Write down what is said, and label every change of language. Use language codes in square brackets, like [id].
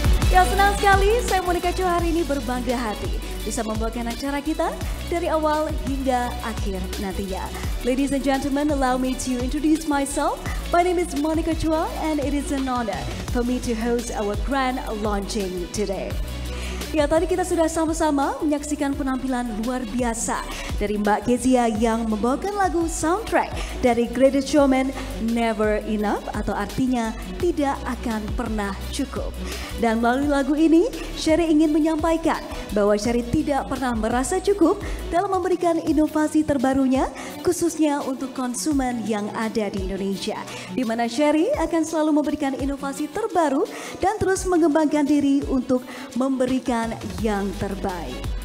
[id] Ya, senang sekali saya Monica Chua hari ini berbangga hati bisa membawakan acara kita dari awal hingga akhir nantinya. [en] Ladies and gentlemen, allow me to introduce myself. My name is Monica Chua and it is an honor for me to host our grand launching today. [id] Ya, tadi kita sudah sama-sama menyaksikan penampilan luar biasa dari Mbak Kezia yang membawakan lagu soundtrack dari Greatest Showman, Never Enough, atau artinya tidak akan pernah cukup. Dan melalui lagu ini, Cherry ingin menyampaikan bahwa Cherry tidak pernah merasa cukup dalam memberikan inovasi terbarunya, khususnya untuk konsumen yang ada di Indonesia, di mana Cherry akan selalu memberikan inovasi terbaru dan terus mengembangkan diri untuk memberikan yang terbaik.